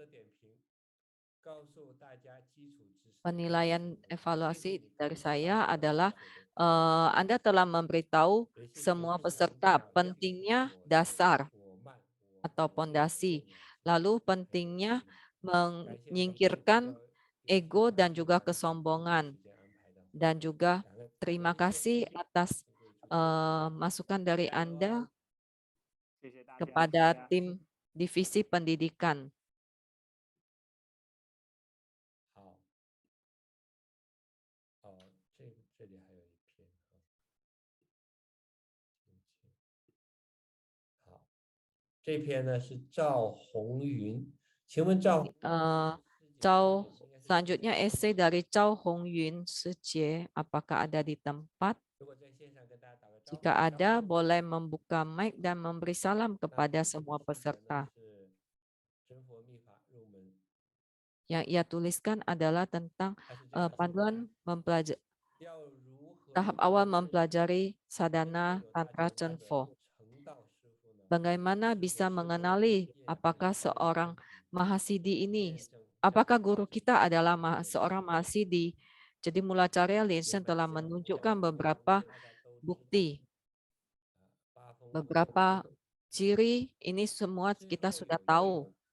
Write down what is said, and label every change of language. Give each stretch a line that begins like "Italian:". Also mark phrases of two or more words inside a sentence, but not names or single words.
Indonesian: Penilaian evaluasi dari saya adalah Anda telah memberitahu semua peserta pentingnya dasar atau pondasi, lalu pentingnya menyingkirkan ego dan juga kesombongan, dan juga terima kasih atas masukan dari Anda
Chinese: 谢谢大家。
Indonesian: kepada tim divisi pendidikan.
Chinese: 好，这里还有一篇啊，好，这篇呢是赵红云，请问赵
Indonesian: Selanjutnya esai dari Chow Hong Yun Sejie, apakah ada di tempat?
Chinese: 如果在线上跟大家打个招呼，
Indonesian: Jika ada, boleh membuka mic dan memberi salam kepada semua peserta.
Chinese: 是真佛密法入门，
Indonesian: Yang ia tuliskan adalah tentang
Chinese: 它是这样子的
Indonesian: panduan mempelajari
Chinese: 要如何
Indonesian: tahap awal mempelajari sadhana tantra Chenfo.
Chinese: 成道师傅呢？
Indonesian: Bagaimana bisa mengenali apakah seorang Mahasiddhi ini, apakah guru kita adalah seorang Mahasiddhi? Jadi Mulacarya Linsen telah menunjukkan beberapa bukti, beberapa ciri, ini semua kita sudah tahu.